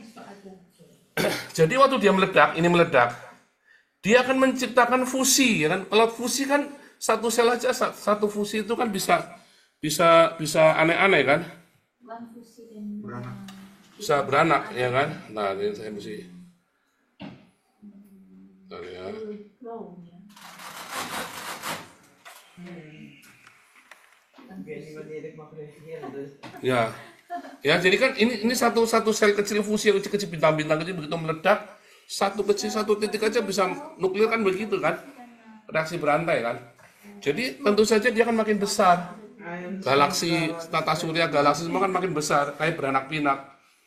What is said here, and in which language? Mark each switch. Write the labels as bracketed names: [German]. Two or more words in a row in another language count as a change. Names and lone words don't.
[Indonesian] Jadi waktu dia meledak, dia akan menciptakan fusi, ya kan? Kalau fusi kan satu sel aja, satu fusi itu kan bisa aneh-aneh kan? Bisa beranak, ya kan? Nah, ini saya mesti. Bentar ya. [Dutch] Ik weet niet wanneer ik mag reageren, dus. [Indonesian] Ya, jadi kan ini satu sel kecil fusi, kecil bintang-bintang kecil begitu meledak, satu titik aja bisa nuklir kan begitu kan? Reaksi berantai kan? Jadi tentu saja dia akan makin besar. Galaksi, tata surya, galaksi semua kan makin besar, kayak beranak pinak.